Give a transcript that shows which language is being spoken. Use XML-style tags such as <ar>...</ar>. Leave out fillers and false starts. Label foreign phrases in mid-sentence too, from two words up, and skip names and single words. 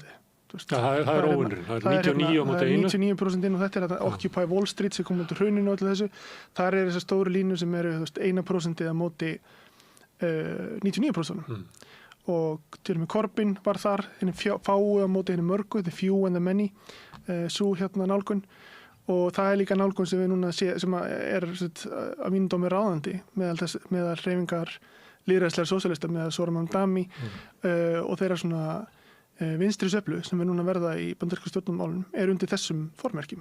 <is>Það er óvinnurinn, það er 99 á móti 1. Það er 99% og þetta er þetta Occupy Wall Street sem kom út úr hruninu og öllu þessu. Þar þessar stóru línur sem eru 1% á móti 99%. Og til og með Corbyn var þar, henni fáu á móti henni mörgu,</is> <en>the few and the many,</en> <is>svo nálgun. Og það er líka nálgun sem við núna sem er að mínum dómi ráðandi meðal hreyfingar lýðræðislegra sósíalista með Zoran Mamdani og þeirra svona vinstri sveiflu sem er núna að verða í bandarísku stjórnmálum undir þessum formerkjum.</is>